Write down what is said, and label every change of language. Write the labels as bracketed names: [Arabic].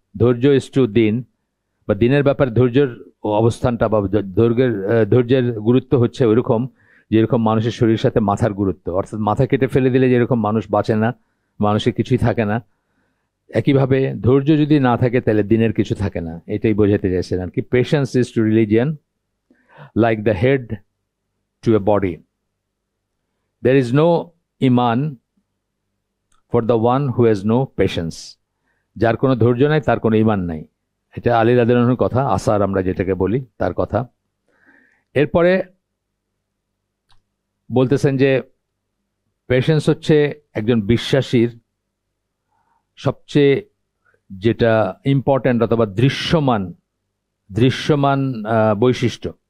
[Bangla] ধৈর্য [English] is to [Bangla] দিন, বা দিনের ব্যাপারে ধৈর্যের অবস্থানটা বা ধৈর্যের গুরুত্ব হচ্ছে ওইরকম যেরকম মানুষের শরীরের সাথে মাথার গুরুত্ব। অর্থাৎ মাথা কেটে ফেলে দিলে যেরকম মানুষ বাঁচে না, মানুষের কিছুই থাকে না, একইভাবে ধৈর্য যদি না থাকে তাহলে দিনের কিছু থাকে না। এটাই বোঝাতে চাইছেন আর কি। [English] Patience is to religion like the head to a body. There is no iman for the one who has no patience. [Bangla] যার কোনো ধৈর্য নাই তার কোনো ইমান নাই। এটা আলী রাদিয়াল্লাহু আনহুর কথা, আসার আমরা যেটাকে বলি তার কথা। এরপরে বলতেছেন যে পেশেন্স হচ্ছে একজন বিশ্বাসীর সবচেয়ে যেটা ইম্পর্ট্যান্ট অথবা দৃশ্যমান বৈশিষ্ট্য।